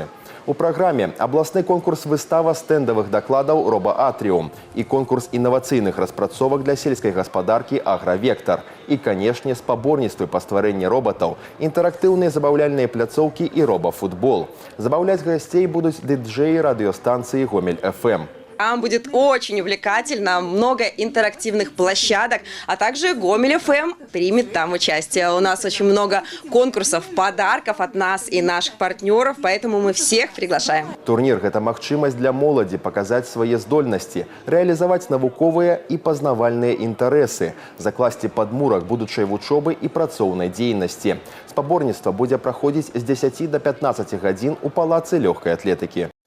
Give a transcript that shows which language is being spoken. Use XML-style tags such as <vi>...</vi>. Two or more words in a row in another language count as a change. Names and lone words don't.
<be>У праграме абласны конкурс выстава стэндавых дакладаў «Роба-Атріум» і конкурс інавацыйных распрацовак для сельскай гаспадаркі «Агравектар». І, канешне, спаборніцтвы па стварэнні робатаў, інтэрактыўныя забаўляльныя пляцоўкі і роба-футбол. Забаўляць гасцей будуць дыджэі радыёстанцыі «Гомель-ФМ».</be> <ru>Там будет очень увлекательно, много интерактивных площадок, а также Гомель ФМ примет там участие. У нас очень много конкурсов, подарков от нас и наших партнеров, поэтому мы всех приглашаем.</ru> <be>Турнір – гэта магчымасць для моладзі паказаць свае здольнасці, рэалізаваць навуковыя і пазнавальныя інтарэсы, закласці падмурак будучай вучобы і працоўнай дзейнасці. Спаборніцтва будзе праходзіць з 10 до 15 гадзін у палацы лёгкай атлетыкі.</be>